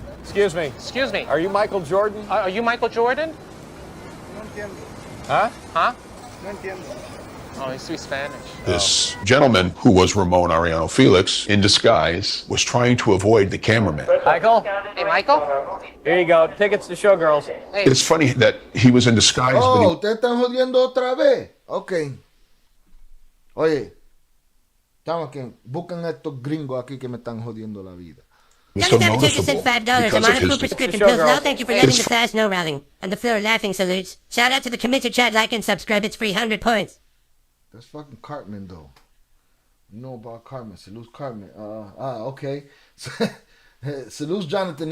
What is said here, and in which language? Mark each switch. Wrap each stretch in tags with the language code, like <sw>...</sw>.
<en>Excuse me. Excuse me. Are you Michael Jordan? Are you Michael Jordan? Huh? Huh? Oh, he speaks Spanish. This gentleman, who was Ramon Arellano Felix, in disguise, was trying to avoid the cameraman. Michael? Hey, Michael? Here you go. Tickets to Showgirls. Hey. It's funny that he was in disguise,</en> <es>Oh, te están jodiendo otra vez. Ok. Oye, estamos aquí. Buscan a estos gringos aquí que me están jodiendo la vida.</es> <en>So $5. I'm on a full prescription pills now. Thank you for letting the class know, Rowling. And the floor laughing salutes. Shout out to the committer chat, like and subscribe. It's free 100 points. That's fucking Cartman, though. You know about Cartman. Salute Cartman. Okay. Salute Jonathan.</en>